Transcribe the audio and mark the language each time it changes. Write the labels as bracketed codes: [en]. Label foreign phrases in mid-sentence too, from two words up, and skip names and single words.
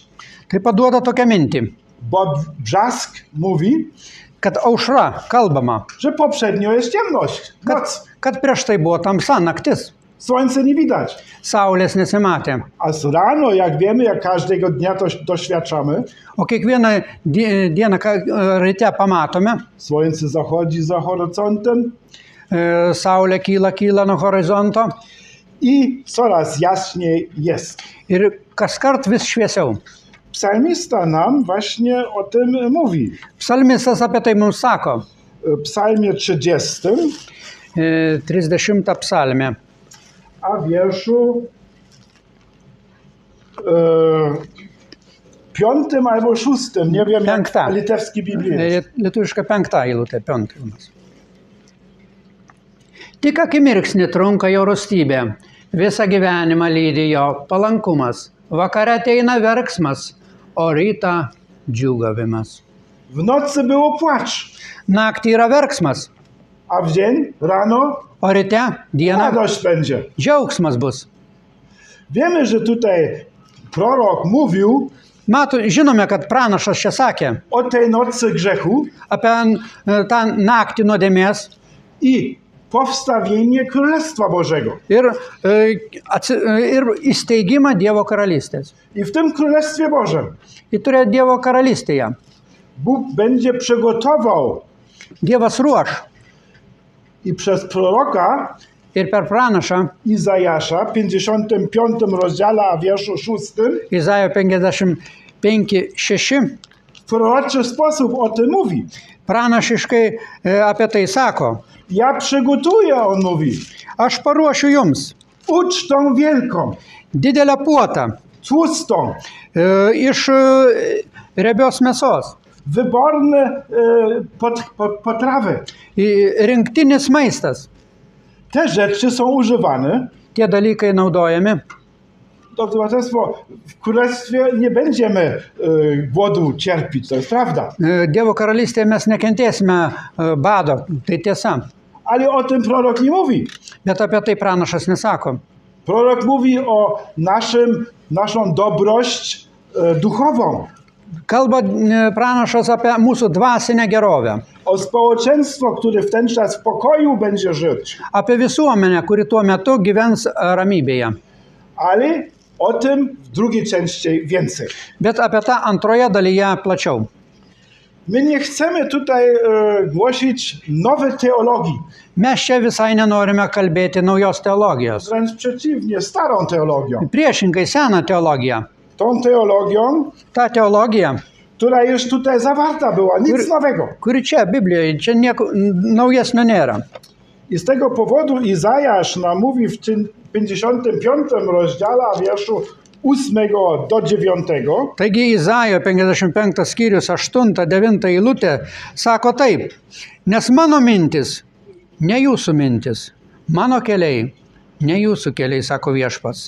[lt] Tai paduoda tokią mintį, [pl] bo Brzask mówi, [lt] kad aušra kalbama, [pl] że poprzednio jest ciemność, noc, [lt] kad prieš tai buvo tamsa, naktis, [pl] słońce nie widać. [lt] saulės nesimatė. [pl] A z rano, jak wiemy, jak każdego dnia to doświadczamy, [lt] O kiekvieną dieną ryte pamatome, [pl] słońce zachodzi za horyzontem [lt] saulė kyla nuo horizonto [pl] i coraz jaśniej jest. [lt] ir kaskart vis šviesiau. [pl] Psalmista nam właśnie o tym mówi. [lt] Psalmistas apie tai mums sako, [pl] W psalmie 30, [lt] 30 psalmė, [pl] a w wierszu 5 albo 6, nie wiem jak Piąta. litewski Biblii jest. [lt] lietuviška 5 eilutė, 5. Tik akimirksnį trunka jo rūstybė, visą gyvenimą lydi jo palankumas, vakare ateina verksmas, o rytą džiūgavimas. [pl] W nocy było płacz, [lt] Naktį yra verksmas, [pl] a w dzień, rano [lt] o ryte dieną [pl] radość będzie. [lt] džiaugsmas bus. [pl] Wiemy, że tutaj prorok mówił [lt] Žinome, kad pranašas čia sakė [pl] o tej nocy grzechu [lt] apie tą naktį nuodėmės [pl] i powstawienie Królestwa Bożego. [lt] ir įsteigimą Dievo karalystės. [pl] I w tym Królestwie Bożym [lt] Ji turėjo Dievo karalystėje. [pl] Bóg będzie przygotował [lt] Dievas ruoš [pl] i przez proroka [lt] ir per pranašą [pl] Izajasza w 55 rozdziale, a wierszu 6 [lt] Izaijo 55:6 [pl] w proroczy sposób o tym mówi. [lt] pranašiškai apie tai sako: [pl] Ja przygotuję, on mówi, [lt] Aš paruošiu jums [pl] ucztą wielką, [lt] didelę puotą [pl] tłustą, [lt] iš riebios mėsos, [pl] wyborne potrawy. [lt] rinktinis maistas. [pl] Te rzeczy są używane. [lt] Tie dalykai naudojami. [pl] Drodzy Państwo, w Królestwie nie będziemy głodu cierpieć, to jest prawda. [lt] Dievo karalystėje mes nekentėsime bado, tai tiesa. [pl] Ale o tym prorok nie mówi. [lt] Bet apie tai pranašas nesako. [pl] Prorok mówi o naszą dobrość duchową, [lt] Kalba pranašas apie mūsų dvasinę gerovę, [pl] o społeczeństwo, które w ten czas w pokoju będzie żyć. [lt] apie visuomenę, kuri tuo metu gyvens ramybėje. [pl] Ale o tym w drugiej części więcej. [lt] Bet apie tą antroje dalyje plačiau. [pl] My nie chcemy tutaj głosić nowej teologii, [lt] Mes čia visai nenorime kalbėti naujos teologijos. [pl] wręcz przeciwnie, starą teologią. [lt] Priešingai seną teologiją. [pl] Tą teologią, [lt] Ta teologija, [pl] która już tutaj zawarta była, nic nowego. [lt] kuri čia Biblijoje, čia nieko naujesnio nėra. [pl] I z tego powodu Izajasz nam mówi w 55 rozdziale, a wierszu 8 do 9, [lt] Taigi Izaijo 55 skyrius 8-9 eilutė sako taip: Nes mano mintis, ne jūsų mintis, mano keliai, ne jūsų keliai, sako viešpats.